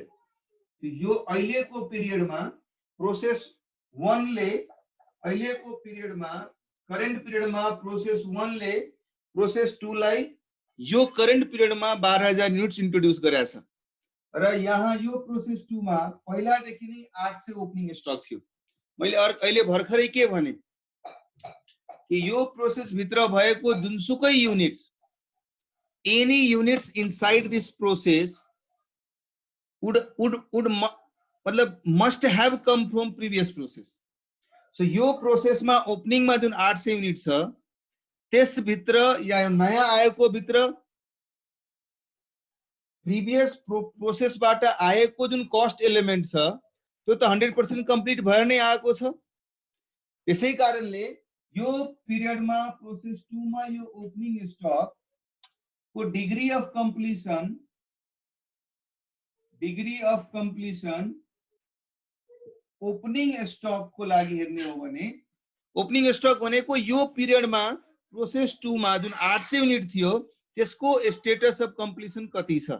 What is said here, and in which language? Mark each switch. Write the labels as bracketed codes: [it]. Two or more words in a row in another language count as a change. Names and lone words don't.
[ne] यो अहिलेको पिरियडमा प्रोसेस 1 ले, अहिलेको पिरियडमा करेन्ट पिरियडमा प्रोसेस 1 ले प्रोसेस 2 लाई यो करेन्ट पिरियडमा 12,000 युनिट्स इन्ट्रोड्युस गरेछ र यहाँ यो प्रोसेस 2 मा पहिलादेखि नै 800 [en] opening stock [ne] थियो। मैले अहिले भर्खरै के भने कि यो प्रोसेस भित्र भएको जुनसुकै युनिट्स, [en] any units inside this process [ne] would मतलब [en] must have come from previous process. [ne] So यो प्रोसेस में ओपनिंग में जुन 800 युनिट छ त्यस भित्र या नयाँ आएको भित्र प्रिभियस प्रोसेस बाट आएको जुन [en] cost element [ne] छ त्यो त 100% कम्प्लिट भएर नै आएको छ। त्यसै कारणले यो पिरियड में प्रोसेस 2 मा यो [en] opening stock [ne] को [en] degree of completion opening stock [ne] को लागि हेर्ने हो भने [en] opening stock [ne] भनेको यो पिरियड में प्रोसेस 2 मा जुन 800 युनिट थियो त्यसको [en] status of completion [ne] कति छ।